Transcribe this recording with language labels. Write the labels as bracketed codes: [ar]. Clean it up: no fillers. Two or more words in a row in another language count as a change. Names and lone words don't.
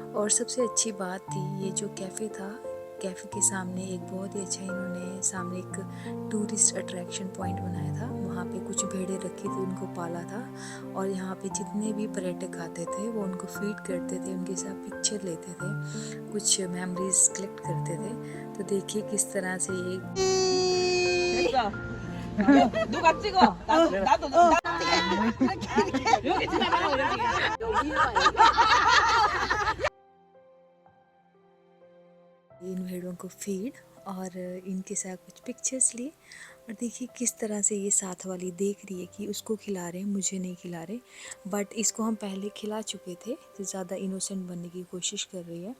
[hi] और सबसे अच्छी बात थी, ये जो कैफ़े था, कैफ़े के सामने एक बहुत ही अच्छा इन्होंने सामने एक [en] tourist attraction point [hi] बनाया था। वहाँ पे कुछ भेड़ें रखी थी, उनको पाला था और यहाँ पे जितने भी पर्यटक आते थे वो उनको फीड करते थे, उनके साथ पिक्चर लेते थे, कुछ [en] memories collect [hi] करते थे। तो देखिए किस तरह से ये [ko] 누가 찍어? 나도 여기 지나가요 여기. [hi] इन भेड़ों को फीड और इनके साथ कुछ पिक्चर्स लिए। और देखिए किस तरह से ये साथ वाली देख रही है कि उसको खिला रहे हैं, मुझे नहीं खिला रहे। बट इसको हम पहले खिला चुके थे, तो ज़्यादा इनोसेंट बनने की कोशिश कर रही है।